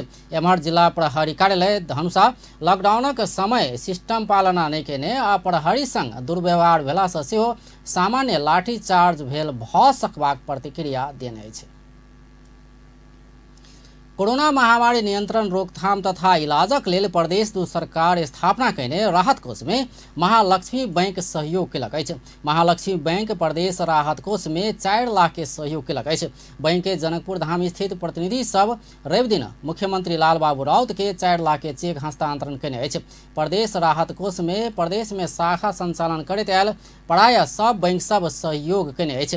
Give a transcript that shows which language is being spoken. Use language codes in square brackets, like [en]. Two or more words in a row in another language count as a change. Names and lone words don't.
[mai] एम्हर जिला प्रहरी कार्यालय धनुषा लॉकडाउनक समय सिस्टम पालना नहीं केने आ प्रहरी संग दुर्व्यवहार भेला सँ सेहो सामान्य लाठी चार्ज भेल भऽ सकबाक प्रतिक्रिया देने अछि। कोरोना महामारी नियंत्रण रोकथाम तथा इलाजक लेल प्रदेश 2 सरकार स्थापना कयने राहत कोष में महालक्ष्मी बैंक सहयोग केलक अछि। महालक्ष्मी बैंक प्रदेश राहत कोष में 4 लाख के सहयोग केलक अछि। बैंक के जनकपुर धाम स्थित प्रतिनिधि सब रवि दिन मुख्यमंत्री लाल बाबू राउत के 4 लाख के चेक हस्तांतरण कयने अछि। प्रदेश राहत कोष में प्रदेश में शाखा संचालन करैत आयल प्राय सब बैंक सब सहयोग कयने अछि।